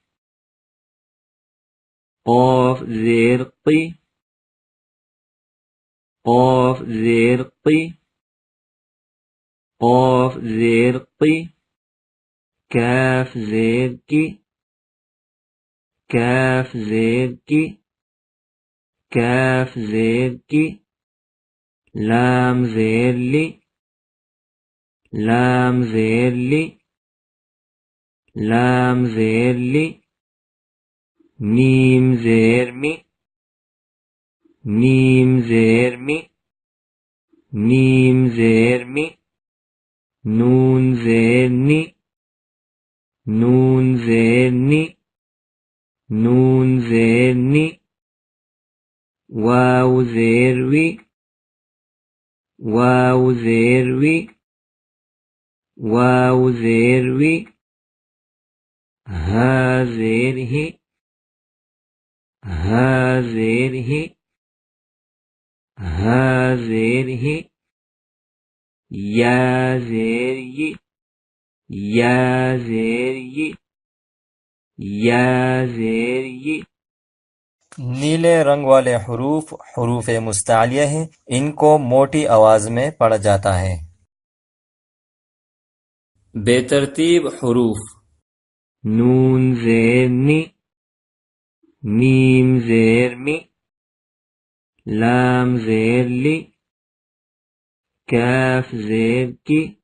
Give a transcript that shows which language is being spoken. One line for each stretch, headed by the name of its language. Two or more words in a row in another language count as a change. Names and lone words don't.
Urdu: قاف زير قي، قاف زير قي، قاف زير قي، كاف زير كي، كاف زير كي، كاف زير كي، لام زير لي، لام زير لي، لام زير لي، ميم زير مي، ميم زير مي، ميم زير مي، نون زير ني، نون زير ني، نون زير ني، واو زير وي، واو زير وي واو زير وي ها زير هي ها زير هي ها زير هي يا زير ي يا زير ي یا زیر یے. نیلے رنگ والے حروف حروف مستعلیہ ہیں، ان کو موٹی آواز میں پڑھا جاتا ہے. بے ترتیب حروف نون زیر نی، میم زیر می، لام زیر لی، کاف زیر کی,